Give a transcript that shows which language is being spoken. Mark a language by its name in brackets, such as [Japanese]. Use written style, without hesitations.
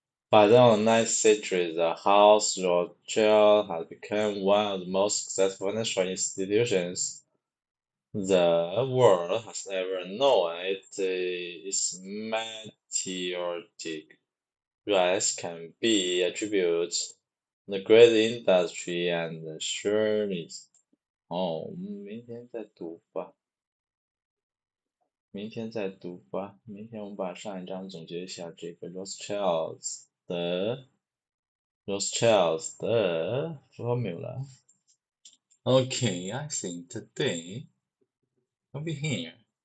[English] By the 19th century, the House Rothschild had become one of the most successful financial institutions the world has ever known. Its meteoric rise can be attributed to the great industry and the sureness. [Chinese] 我们明天再读吧，明天再读吧，明天我们把上一章总结一下这个 Rothschilds 的 formula. [English] Okay, I think today will be here.